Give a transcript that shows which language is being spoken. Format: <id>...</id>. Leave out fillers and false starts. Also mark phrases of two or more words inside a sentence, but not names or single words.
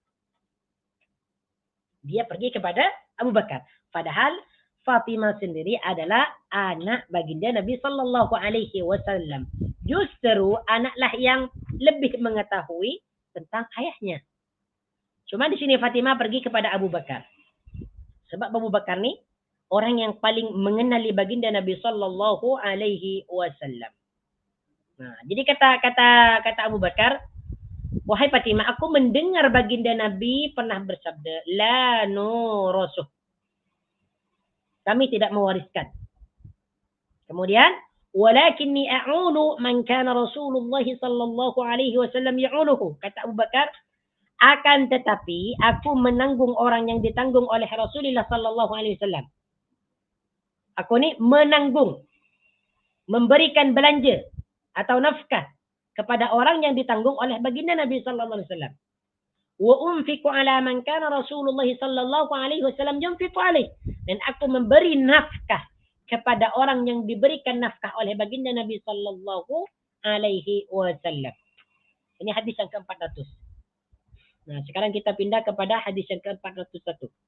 <ms>Dia pergi kepada Abu Bakar. Padahal Fatimah sendiri adalah anak baginda Nabi</ms> <ar>صلى الله عليه وسلم.</ar> <ms>Justru anaklah yang lebih mengetahui tentang ayahnya. Cuma di sini Fatimah pergi kepada Abu Bakar. Sebab Abu Bakar ni orang yang paling mengenali baginda Nabi</ms> <ar>صلى الله عليه وسلم.</ar> <ms>Nah, jadi kata Abu Bakar, wahai Fatimah, aku mendengar baginda Nabi pernah bersabda,</ms> <ar>لا نورث.</ar> <ms>Kami tidak mewariskan. Kemudian,</ms> <ar>ولكني أعول من كان رسول الله صلى الله عليه وسلم يعوله.</ar> <ms>Kata Abu Bakar, akan tetapi aku menanggung orang yang ditanggung oleh Rasulullah</ms> <ar>صلى الله عليه وسلم.</ar> <ms>Aku ni menanggung, memberikan belanja atau nafkah kepada orang yang ditanggung oleh baginda Nabi</ms> <ar>صلى الله عليه وسلم. وأنفق على من كان رسول الله صلى الله عليه وسلم ينفق عليه.</ar> <ms>Dan aku memberi nafkah kepada orang yang diberikan nafkah oleh baginda Nabi</ms> <ar>صلى الله عليه وسلم.</ar> <ms>Ini hadis yang ke-400. Nah, sekarang kita pindah kepada hadis yang ke-401.</ms>